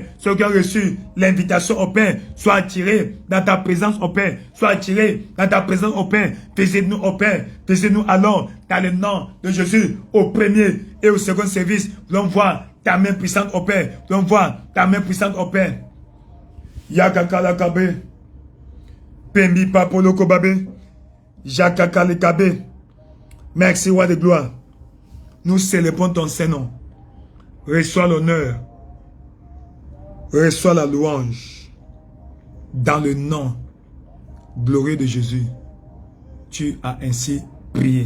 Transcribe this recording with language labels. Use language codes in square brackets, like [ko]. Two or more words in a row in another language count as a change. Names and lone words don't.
[fr] Ceux qui ont reçu l'invitation au Père, soient attirés dans ta présence au Père. Soient attirés dans ta présence au Père. Visite-nous au Père. Visite-nous alors dans le nom de Jésus au premier et au second service. Nous allons voir ta main puissante au Père. Nous allons voir ta main puissante au Père. Yakakalakabe. Pembi Papolo Kobabe. Jakakalekabe. Merci, roi de gloire. Nous célébrons ton Saint-Nom. Reçois l'honneur. Reçois la louange. Dans le nom glorieux de Jésus, tu as ainsi prié.